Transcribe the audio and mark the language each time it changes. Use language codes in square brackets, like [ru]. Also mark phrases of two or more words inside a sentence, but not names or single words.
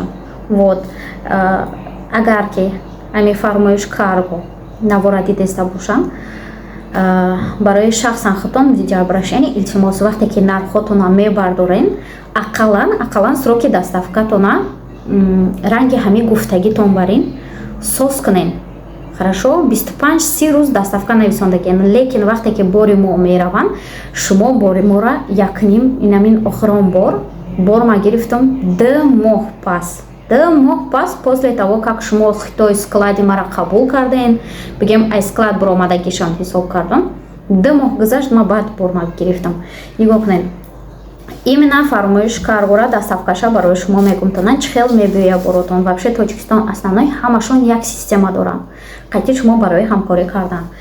[tg] Вот агар ки ами фармоиш карго наворади деста бошам, барои шахсан худтон видеообращение илтимос, вақте ки нархотона мебардорен, ақаллан сроки даставкатона ранги ҳами гуфтагитон барин сос кунен. Хорошо, 25-30 рӯз даставка нависондагиен, лекин вақте ки бори мо мераванд, шумо бори мора якним инамин охирон бор ма гирифтам 2 моҳ пас. 2 моҳ пас [ru] после того, как [tg] шумо хитой склади мара қабул карден, бигем ай склад баромадагишон ҳисоб кардам, 2 моҳ гузашт, ма баъд бор ма гирифтам. Нигоҳ кунед, именно фармоиш каргора даставкаша барои шумо мегумтонанд чӣ хел мебиёя боротон. Вообще Тоҷикистон аснанои ҳамашон як система доранд, қайти шумо барои ҳамкорӣ кардан.